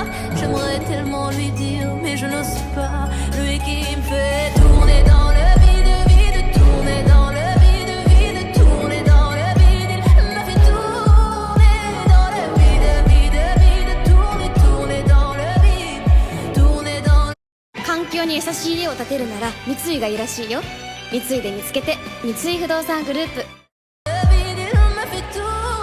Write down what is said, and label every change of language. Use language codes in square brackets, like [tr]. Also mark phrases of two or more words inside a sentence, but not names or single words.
[fr] J'aimerais tellement lui dire mais je n'ose pas. Lui qui me fait tourner dans le vide, vide, tourner dans le vide, vide, tourner dans le vide. Il m'a fait tourner dans le vide, vide, vide, tourner, tourner dans le vide, tourner dans le... [ja] 環境に優しい家を建てるなら三井がいいらしいよ。三井で見つけて三井不動産グループ。 [fr] Il m'a fait tourner